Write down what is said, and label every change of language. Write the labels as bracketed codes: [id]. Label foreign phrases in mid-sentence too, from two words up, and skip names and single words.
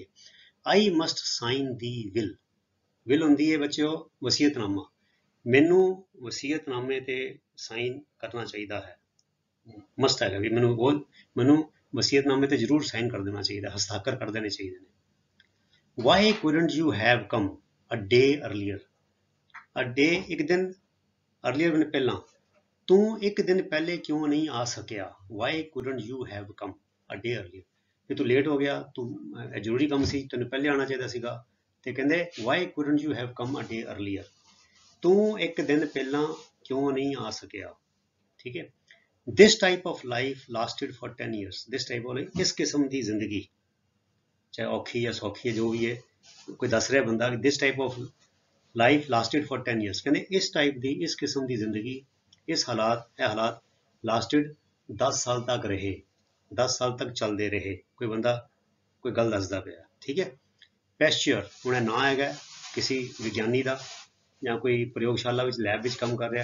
[en] I must sign the will, will [pa] ਹੁੰਦੀ ਹੈ ਬੱਚਿਓ ਵਸੀਅਤਨਾਮਾ, ਮੈਨੂੰ ਵਸੀਅਤਨਾਮੇ ਤੇ ਸਾਈਨ ਕਰਨਾ ਚਾਹੀਦਾ ਹੈ। ਮਸਟ ਹੈਗਾ ਵੀ ਮੈਨੂੰ ਵਸੀਅਤਨਾਮੇ ਤੇ ਜ਼ਰੂਰ ਸਾਈਨ ਕਰ ਦੇਣਾ ਚਾਹੀਦਾ, ਹਸਤਾਖਰ ਕਰ ਦੇਣੇ ਚਾਹੀਦੇ ਨੇ। [en] why couldn't you have come a day earlier, a day [pa] earlier, a day ਇੱਕ ਦਿਨ, earlier ਮਤਲਬ ਪਹਿਲਾਂ, ਤੂੰ ਇੱਕ ਦਿਨ ਪਹਿਲੇ ਕਿਉਂ ਨਹੀਂ ਆ ਸਕਿਆ। [en] ਵਾਈ couldn't you have come a day earlier, [pa] ਕਿ ਤੂੰ ਲੇਟ ਹੋ ਗਿਆ, ਤੂੰ ਜ਼ਰੂਰੀ ਕੰਮ ਸੀ, ਤੈਨੂੰ ਪਹਿਲੇ ਆਉਣਾ ਚਾਹੀਦਾ ਸੀਗਾ। ਤੇ ਕਹਿੰਦੇ [en] why couldn't you have come a day earlier, [pa] ਤੂੰ ਇੱਕ ਦਿਨ ਪਹਿਲਾਂ ਕਿਉਂ ਨਹੀਂ ਆ ਸਕਿਆ, ਠੀਕ ਹੈ। [en] This type of life lasted for 10 years, this type of life, [pa] ਇਸ ਕਿਸਮ ਦੀ ਜ਼ਿੰਦਗੀ, ਚਾਹੇ ਔਖੀ ਜਾਂ ਸੌਖੀ ਹੈ ਜੋ ਵੀ ਹੈ, ਕੋਈ ਦੱਸ ਰਿਹਾ ਬੰਦਾ ਕਿ [en] this type of life lasted for 10 years, [pa] ਕਹਿੰਦੇ ਇਸ ਟਾਈਪ ਦੀ, ਇਸ ਕਿਸਮ ਦੀ ਜ਼ਿੰਦਗੀ, ਇਹ ਹਾਲਾਤ lasted 10 ਸਾਲ ਤੱਕ ਰਹੇ, 10 ਸਾਲ ਤੱਕ ਚੱਲਦੇ ਰਹੇ। ਕੋਈ ਬੰਦਾ ਕੋਈ ਗੱਲ ਦੱਸਦਾ ਪਿਆ, ਠੀਕ ਹੈ। ਪੈਸਚਰ, ਹੁਣ ਇਹ ਨਾਂ ਹੈਗਾ ਕਿਸੇ ਵਿਗਿਆਨੀ ਦਾ, ਜਾਂ ਕੋਈ ਪ੍ਰਯੋਗਸ਼ਾਲਾ ਵਿੱਚ ਲੈਬ ਵਿੱਚ ਕੰਮ ਕਰ ਰਿਹਾ।